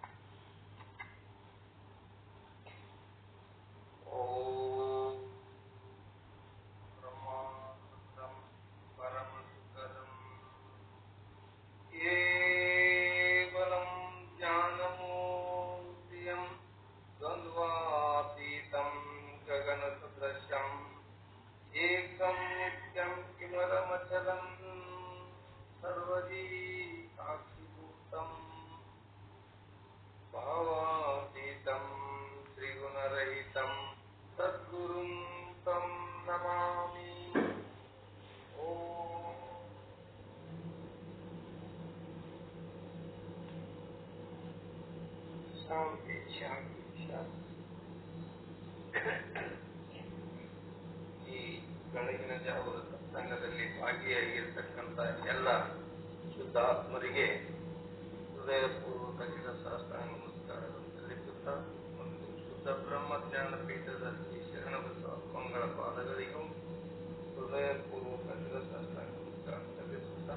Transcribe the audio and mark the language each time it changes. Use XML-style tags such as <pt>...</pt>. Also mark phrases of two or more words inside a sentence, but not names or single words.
<sa>ॐ ब्रह्मानन्दं परमसुखदं केवलं ज्ञानमूर्तियं द्वन्द्वातीतं गगनसदृशं एकं नित्यं किमरमचलं सर्वदी साक्षिभूतं भावातीतं त्रिगुणरहितं सद्गुरुं तं नमामि. ॐ शान्ति शान्ति शान्ति.</sa> <kn>ಈ ಬೆಳಗಿನ ಜಾವದ ಸತ್ಸಂಗದಲ್ಲಿ ಭಾಗಿಯಾಗಿರ್ತಕ್ಕಂಥ ಎಲ್ಲ ಶುದ್ಧ ಆತ್ಮರಿಗೆ ಹೃದಯಪೂರ್ವಕ ಶಿರಸಾಷ್ಟಾಂಗ ನಮಸ್ಕಾರಗಳನ್ನು ಸಲ್ಲಿಸುತ್ತಾ ಮತ್ತು ಶುದ್ಧ ಬ್ರಹ್ಮಜ್ಞಾನ ಪೀಠದ ಶ್ರೀ ಶರಣಬಸವ ಮಂಗಳ ಪಾದಗಳಿಗೂ ಹೃದಯಪೂರ್ವಕ ಶಿರಸಾಷ್ಟಾಂಗ ನಮಸ್ಕಾರ ಸಲ್ಲಿಸುತ್ತಾ</kn>